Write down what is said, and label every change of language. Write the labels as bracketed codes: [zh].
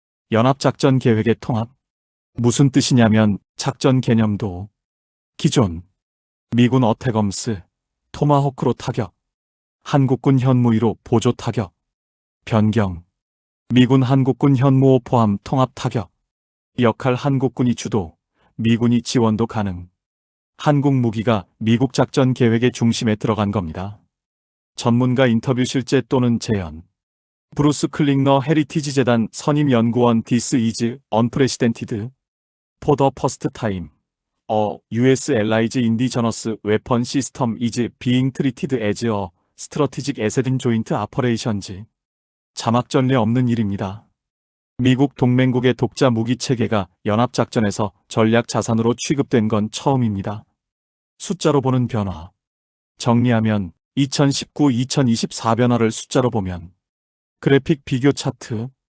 [ko] 연합작전 계획의 통합. 무슨 뜻이냐면 작전 개념도 기존 미군 어태검스, 토마호크로 타격, 한국군 현무위로 보조 타격, 변경, 미군 한국군 현무호 포함 통합 타격, 역할 한국군이 주도, 미군이 지원도 가능. 한국 무기가 미국 작전 계획의 중심에 들어간 겁니다. 전문가 인터뷰 실제 또는 재연. 브루스 클링너 헤리티지 재단 선임 연구원 [en] This is unprecedented. For the first time, a US allies indigenous weapon system is being treated as a strategic asset in joint operations. [ko] 자막 전례 없는 일입니다. 미국 동맹국의 독자 무기 체계가 연합작전에서 전략 자산으로 취급된 건 처음입니다. 숫자로 보는 변화. 정리하면 2019-2024 변화를 숫자로 보면 그래픽 비교 차트.